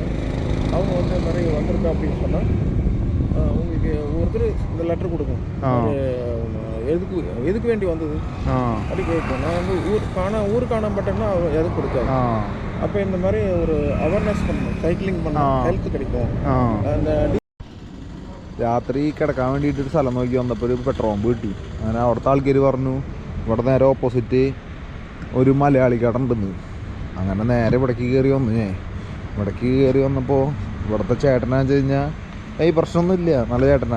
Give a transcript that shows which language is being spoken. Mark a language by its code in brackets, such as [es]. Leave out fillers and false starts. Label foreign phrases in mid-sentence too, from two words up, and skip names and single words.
[ta] அவங்க வந்து நிறைய வந்திருக்கா அப்படின்னு சொன்னால் உங்களுக்கு ஒருத்தர் இந்த லெட்டர் கொடுக்கும். எதுக்கு வேண்டி வந்தது அப்படி கேட்கும். நான் வந்து ஊர் காணப்பட்டேன்னா எதுக்கு கொடுக்காது. அப்போ இந்த மாதிரி ஒரு அவேர்னஸ் பண்ணணும், சைக்கிளிங் பண்ணணும், ஹெல்த் கிடைக்கும். அந்த [ml] രാത്രി കിടക്കാൻ വേണ്ടിയിട്ട് ഒരു സ്ഥലം നോക്കി വന്നപ്പോൾ ഒരു പെട്രോൾ പമ്പ് കിട്ടി. അങ്ങനെ അവിടുത്തെ ആൾക്കാർ പറഞ്ഞു ഇവിടെ നേരെ ഓപ്പോസിറ്റ് ഒരു മലയാളി കട ഉണ്ടെന്ന്. അങ്ങനെ നേരെ ഇവിടേക്ക് കയറി വന്നു. ഇവിടേക്ക് കയറി വന്നപ്പോൾ ഇവിടുത്തെ ചേട്ടനാന്ന് വെച്ച് കഴിഞ്ഞാൽ ഈ പ്രശ്നമൊന്നുമില്ല, നല്ല ചേട്ടനാ.